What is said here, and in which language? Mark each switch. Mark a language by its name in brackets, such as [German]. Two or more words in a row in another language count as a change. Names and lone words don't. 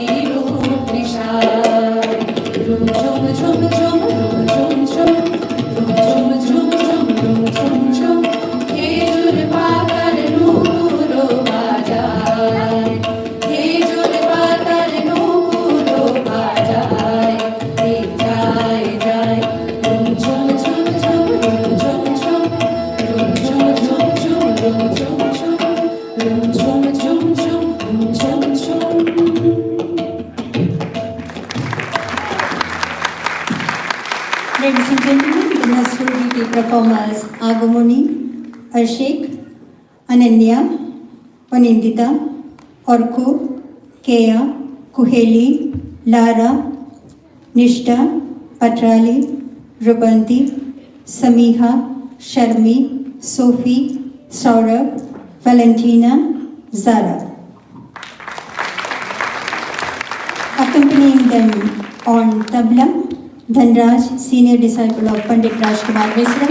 [Bangla] রূপ ঋষায় ঝুম ঝুম ঝুম ঝুম ঝুম ঝুম ঝুম ঝুম ঝুম ঝুম ঝুম ঝুম খেজুর পাতার নুপুরো বাজায় খেজুর পাতার নুপুরো বাজায় যায় যায় ঝুম ঝুম ঝুম ঝুম ঝুম ঝুম ঝুম ঝুম ঝুম ঝুম ঝুম ঝুম ঝুম ঝুম ঝুম [English] Ladies and gentlemen, the Nasrudi performers Agumoni, Arshik, Ananya, Panindita, Orku, Kea, Kuheli, Lara, Nishta, Patrali, Rubanti, Samiha, Sharmi, Sophie, Saurabh, Valentina, Zara. Accompanying them on tabla, Dhanraj, senior disciple of Pandit Rajkumar Misra.